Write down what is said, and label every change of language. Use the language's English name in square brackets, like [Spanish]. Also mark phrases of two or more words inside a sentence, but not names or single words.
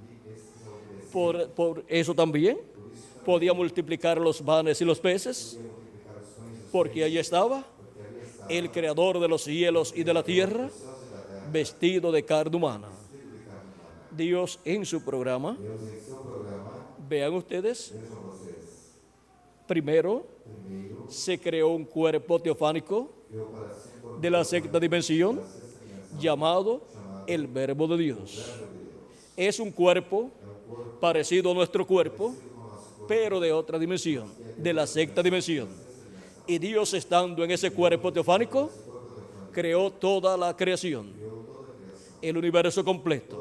[Spanish] Por eso también podía multiplicar los panes y los peces, porque ahí estaba el creador de los cielos y de la tierra, vestido de carne humana. Dios en su programa, [Portuguese] Deus em seu programa, [Spanish] vean ustedes, [Portuguese] vejam vocês, [Spanish] primero [Portuguese] primeiro, [Spanish] se creó un cuerpo teofánico [Portuguese] criou para si um corpo [Spanish] de la sexta dimensión llamado el Verbo de Dios. Es un cuerpo parecido a nuestro cuerpo, pero de otra dimensión, de la sexta dimensión. Y Dios, estando en ese cuerpo teofánico, creó toda la creación, el universo completo.